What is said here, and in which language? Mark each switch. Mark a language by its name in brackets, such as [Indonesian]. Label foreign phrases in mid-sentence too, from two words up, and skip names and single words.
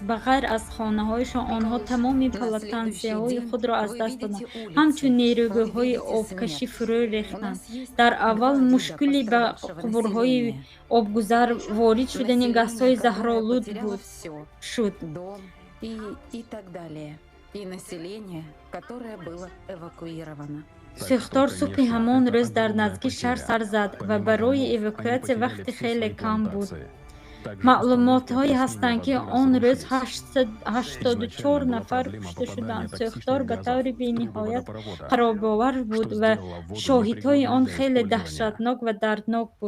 [Tajik] Ба ғайр аз хонаҳояшон, онҳо тамоми потенсияҳои худро аз даст доданд. Ҳамчун нерӯгӯҳои обкашӣ фурӯ рехтанд. Дар аввал мушкили ба қубурҳои обгузар ворид шудани газҳои заҳролуд шуд. [Russian] И население, которое было эвакуировано. [Tajik] Сӯхтор субҳи ҳамон рӯз дар наздики шаҳр сар зад ва барои эвакуатсия вақти хеле кам буд. Маълумотҳое ҳастанд, ки он рӯз 84 нафар кушта шуданд. Сӯхтор ба таври бениҳоят харобовар буд ва шоҳидҳои он хеле даҳшатнок ва дарднок буд.